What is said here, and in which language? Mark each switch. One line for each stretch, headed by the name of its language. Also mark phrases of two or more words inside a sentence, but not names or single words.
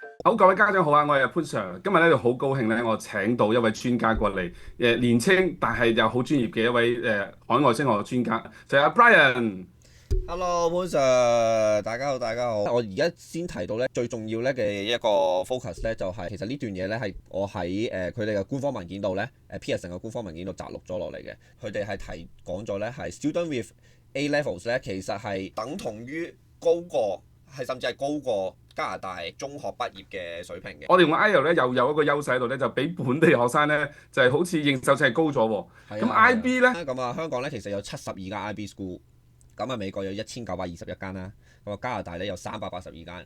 Cantonese: 好，各位家長好啊！我係潘 Sir，今日咧就好高興咧，我請到一位專家過嚟，年青但係又好專業嘅一位海外升學嘅專家，就係阿 Brian。 Hello，潘 Sir，大家好，大家好。我而家先提到咧，最重要咧嘅一個 focus 咧，就係其實呢段嘢咧係我喺佢哋嘅官方文件度咧，Pearson 嘅官方文件度摘錄咗落嚟嘅。佢哋係講咗咧，係
English: student with A levels
Cantonese: 咧，其實係等同於高過，係甚至係高過加拿大中學畢業嘅水平嘅。我哋用 IELTS 咧又有一個優勢喺度咧，就比本地學生咧就係好似認受性係高咗喎。咁 IB 咧，咁啊香港咧其實有72間
English: IB school。
Cantonese: 咁啊，美國有1921間啦，咁啊加拿大咧有382間。